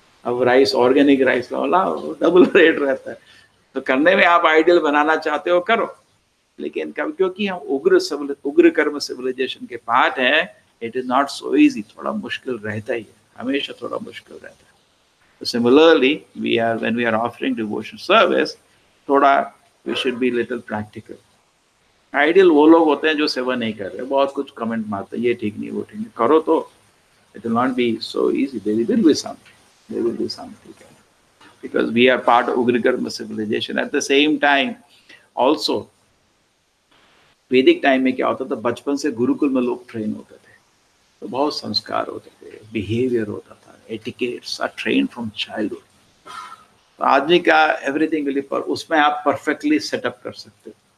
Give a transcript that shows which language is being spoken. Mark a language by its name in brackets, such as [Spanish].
[Hindi] अब rice, organic rice लाओ, double rate रहता है। तो करने में आप आइडियल बनाना चाहते हो करो, लेकिन कभी क्योंकि हम उग्र कर्म सिविलाइजेशन के पार्ट है, [English] it is not so easy, [Hindi] थोड़ा मुश्किल रहता ही है, हमेशा थोड़ा मुश्किल रहता है। [English] So similarly, when we are offering devotion service, थोड़ा we should be little practical. [Hindi] Ideal वो लोग होते हैं जो सेवा नहीं कर रहे, बहुत कुछ कमेंट मारते हैं ये ठीक नहीं वो ठीक नहीं, करो तो [English] It will not be so easy. There will be some. There will be some. Because we are part of Ugrikarma civilization. At the same time, also, [Hindi] वैदिक टाइम में क्या होता था, बचपन से गुरुकुल में लोग ट्रेन होते थे, तो बहुत संस्कार होते थे, बिहेवियर होता था, [English] Etiquettes are train from childhood. [Hindi] तो आदमी का एवरीथिंग विल पर उसमें आप परफेक्टली सेटअप कर सकते हो.